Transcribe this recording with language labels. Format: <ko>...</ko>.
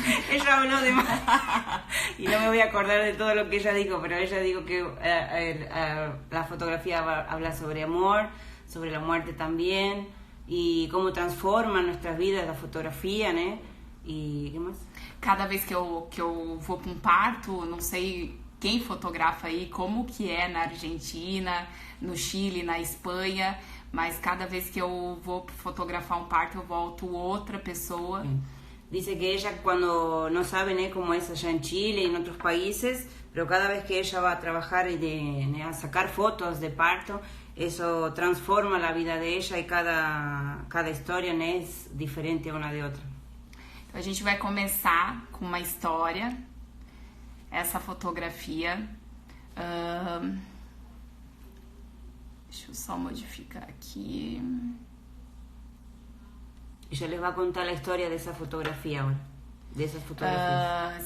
<es>Ella habló de más y no me voy a acordar de todo lo que ella dijo, pero ella dijo que la fotografía habla sobre amor, sobre la muerte también y cómo transforma nuestras vidas la fotografía, ¿no? Y ¿qué más?</es> <pt>Cada vez que eu vou para um parto, não sei quem fotografa aí, como que é na Argentina, no Chile, na Espanha, mas cada vez que eu vou fotografar um parto eu volto outra pessoa.</pt> <es>Dice que ella cuando no sabe, ¿no?, cómo es allá en Chile y en otros países, pero cada vez que ella va a trabajar y a sacar fotos de parto, eso transforma la vida de ella y cada</es> <pt>história, né, é diferente uma de outra. Então a gente vai começar com uma história, essa fotografia. Deixa eu só modificar aqui.</pt> <es>Ella les va a contar</es> <pt>a história dessa fotografia agora. Dessas fotografias.</pt>